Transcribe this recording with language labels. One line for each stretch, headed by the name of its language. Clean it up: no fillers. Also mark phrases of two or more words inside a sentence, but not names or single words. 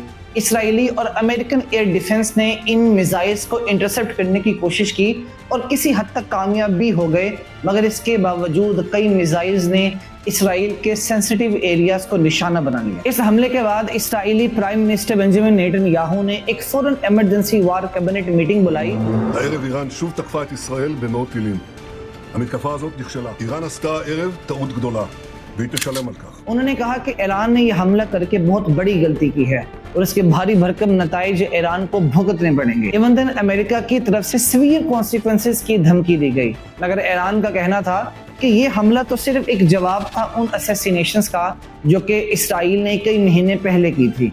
Hindi: इसराइली और अमेरिकन
English: air defense
Hindi: ने इन मिसाइल्स को इंटरसेप्ट करने की कोशिश की और किसी हद तक कामयाब भी हो गए, मगर इसके बावजूद कई मिसाइल्स ने इसराइल के
English: sensitive areas
Hindi: को निशाना बना लिया। इस हमले के बाद इसराइली
English: prime minister
Hindi: बेंजामिन नेतन्याहू ने एक फौरन
English: emergency war cabinet meeting
Hindi: बुलाई।
Hebrew: הערב איראן שוב תקפה את ישראל במאות טילים. המתקפה הזאת נכשלה. איראן עשתה הערב טעות גדולה, והיא תשלם על כך.
Hindi: उन्होंने कहा कि ईरान ने यह हमला करके बहुत बड़ी गलती की है और इसके भारी भरकम नताइज ईरान को भुगतने पड़ेंगे।
English: even then
Hindi: अमेरिका की तरफ से
English: severe consequences
Hindi: की धमकी दी गई, मगर ईरान का कहना था कि ये हमला तो सिर्फ एक जवाब था उन असैसिनेशंस का जो कि इसराइल ने कई महीने पहले की थी।